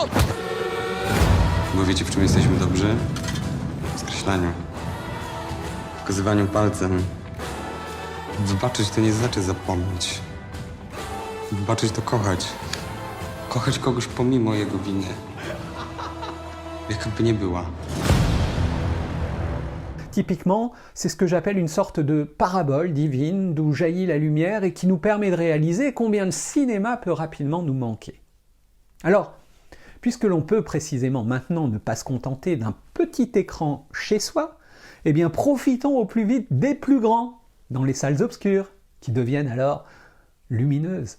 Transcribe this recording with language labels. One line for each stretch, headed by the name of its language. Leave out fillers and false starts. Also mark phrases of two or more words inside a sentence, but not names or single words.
Polish: Bo wiecie, w czym jesteśmy dobrzy? W skreślaniu. W pokazywaniu palcem. Wybaczyć to nie znaczy zapomnieć. Wybaczyć to kochać. Kochać kogoś pomimo jego winy. Jaka by nie była.
French: Typiquement, c'est ce que j'appelle une sorte de parabole divine d'où jaillit la lumière et qui nous permet de réaliser combien le cinéma peut rapidement nous manquer. Alors, puisque l'on peut précisément maintenant ne pas se contenter d'un petit écran chez soi, eh bien profitons au plus vite des plus grands, dans les salles obscures, qui deviennent alors lumineuses.